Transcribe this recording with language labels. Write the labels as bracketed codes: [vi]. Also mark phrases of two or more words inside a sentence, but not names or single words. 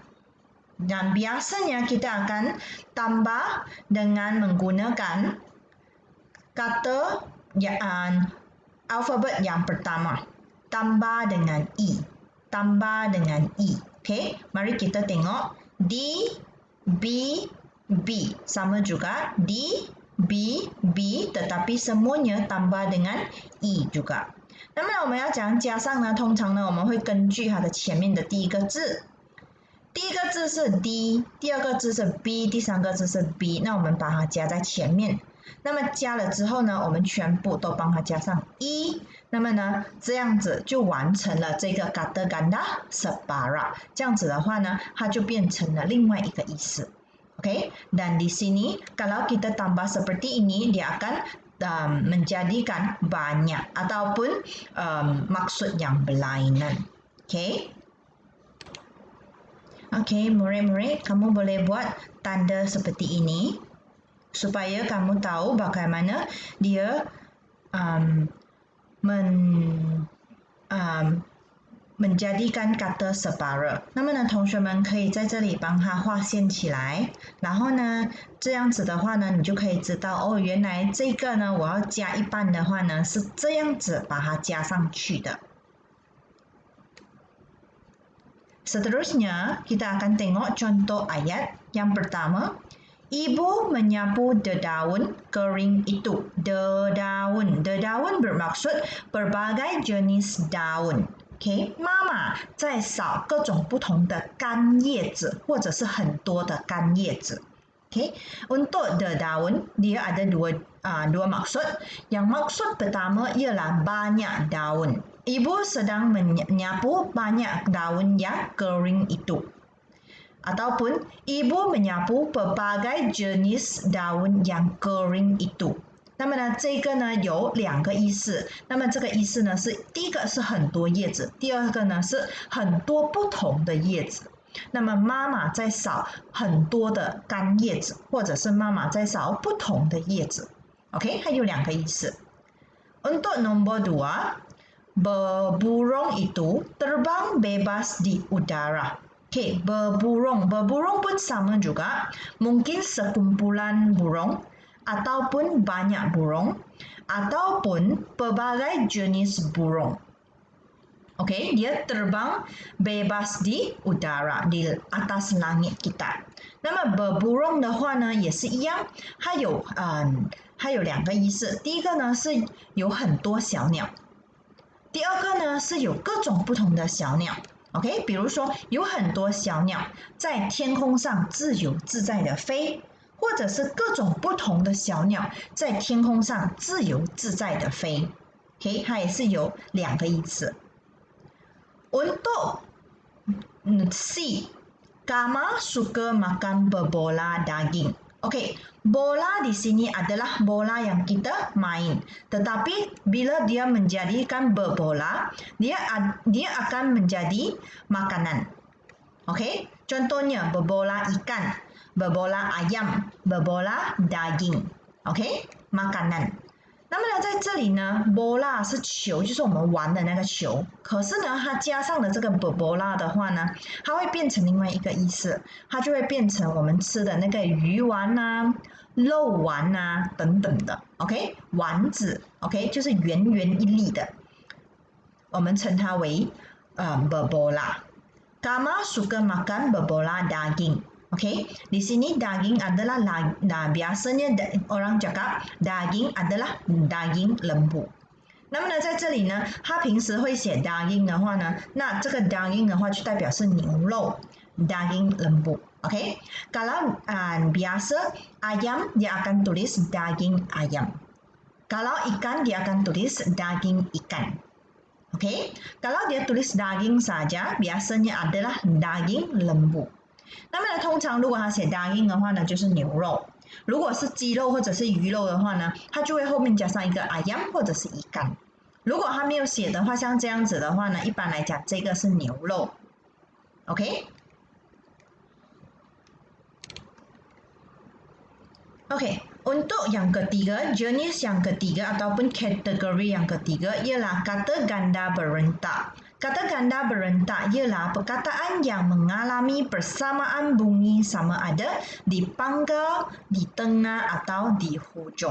[ms] Dan biasanya kita akan tambah dengan menggunakan kata alfabet yang pertama. Tambah dengan I. Tambah dengan I. Okay, mari kita tengok. D, B, B. Sama juga. D, B, B. Tetapi semuanya tambah dengan I juga. [zh] 那么我们要讲加上呢，通常呢我们会根据它的前面的第一个字。第一个字是 D， 第二个字是 B， 第三个字是 B， 那我们把它加在前面。那么加了之后呢，我们全部都帮它加上 E， 那么呢，这样子就完成了这个 [ms] kata ganda separa。 [zh] 这样子的话呢，它就变成了另外一个意思。 [ms] OK， dan di sini kalau kita tambah seperti ini, dia akan menjadikan banyak ataupun maksud yang berlainan. OK， murid-murid, kamu boleh buat tanda seperti ini supaya kamu tahu bagaimana dia menjadikan kata separa。 [zh] 那么呢，同学们可以在这里帮它划线起来，然后呢，这样子的话呢，你就可以知道哦，原来这个呢，我要加一半的话呢，是这样子把它加上去的。 [ms] Seterusnya, kita akan tengok contoh ayat yang pertama. Ibu menyapu dedaun kering itu. Dedaun. Dedaun bermaksud berbagai jenis daun. [zh] OK， 妈妈在扫各种不同的干叶子，或者是很多的干叶子。OK， [ms] untuk dedaun dia ada dua maksud. Yang maksud pertama ialah banyak daun. Ibu sedang menyapu banyak daun yang kering itu. Ataupun ibu menyapu berbagai jenis daun yang kering itu. [zh] 那么呢，这个呢有两个意思。那么这个意思呢是第一个是很多叶子，第二个呢是很多不同的叶子。那么妈妈在扫很多的干叶子，或者是妈妈在扫不同的叶子。OK， 还有两个意思。 [ms] Untuk nombor 2，berburung itu terbang bebas di udara. Okay, berburung pun sama juga. Mungkin sekumpulan burung, ataupun banyak burung, ataupun pelbagai jenis burung. Okay, dia terbang bebas di udara, di atas langit kita. [zh] 那么 berburung 的话呢，也是一样，它有两个意思。第一个呢是有很多小鸟，第二个呢是有各种不同的小鸟。OK， 比如说有很多小鸟在天空上自由自在的飞，或者是各种不同的小鸟在天空上自由自在的飞。OK， 它也是有两个意思。 [ms] Untuk C, Kama suka makan berbola daging. Okey, bola di sini adalah bola yang kita main. Tetapi bila dia menjadikan berbola, dia akan menjadi makanan. Okey, contohnya berbola ikan, berbola ayam, berbola daging. Okey, makanan. [zh] 那么呢，在这里呢 ，bola 是球，就是我们玩的那个球。可是呢，它加上了这个 bola 的话呢，它会变成另外一个意思，它就会变成我们吃的那个鱼丸啊、肉丸啊等等的。OK， 丸子 ，OK， 就是圆圆一粒的，我们称它为 bola。 [ms] Kama suka makan berbola daging。OK， di sini daging adalah biasanya orang cakap daging adalah daging lembu. [zh] 那么呢，在这里呢，他平时会写 daging 的话呢，那这个 daging 的话就代表是牛肉 [ms] daging lembu. [zh] Okay? [ms] Kalau biasa ayam dia akan tulis daging ayam. Kalau ikan dia akan tulis daging ikan. Okay? Kalau dia tulis daging saja, biasanya adalah daging lembu. [zh] 那么呢，通常如果他写 daging 的话呢，就是牛肉。如果是鸡肉或者是鱼肉的话呢，它就会后面加上一个 ayam 或者是ikan。如果它没有写的话，像这样子的话呢，一般来讲这个是牛肉。OK？ [ms] OK, untuk yang ketiga, jenis yang ketiga ataupun kategori yang ketiga ialah kata ganda berentak. Kata ganda berentak ialah perkataan yang mengalami persamaan bunyi sama ada di pangkal, di tengah atau di hujung.